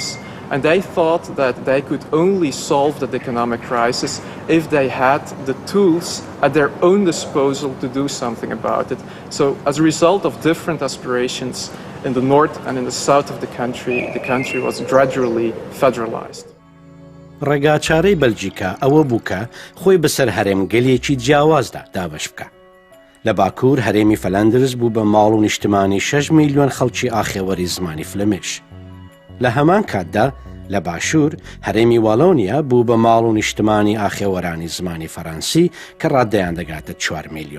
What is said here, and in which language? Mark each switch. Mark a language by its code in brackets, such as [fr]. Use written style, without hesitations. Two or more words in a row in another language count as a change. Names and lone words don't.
[en] And they thought that they could only solve that economic crisis if they had the tools at their own disposal to do something about it. So as a result of different aspirations in the north and in the south of the country was gradually federalized. [ckb] ڕێگاچارەی بەلجیکا ئەوە بوو کە خۆی بەسەر هەرێم گەلێکی جیاوازدا دابەش بکە. لە باکوور هەرێمی فەلەندرز بوو بە ماڵ و نیشتمانی 6 میلیۆن خەڵکی ئاخێوەری زمانی فلەمێش. لە هەمان کاتدا لە باشوور هەرێمی واڵۆنیا بوو بە ماڵ و نیشتمانی ئاخێوەرانی زمانی فەڕەنسی کە ڕاددەیان دەگاتە 4 میلیۆن.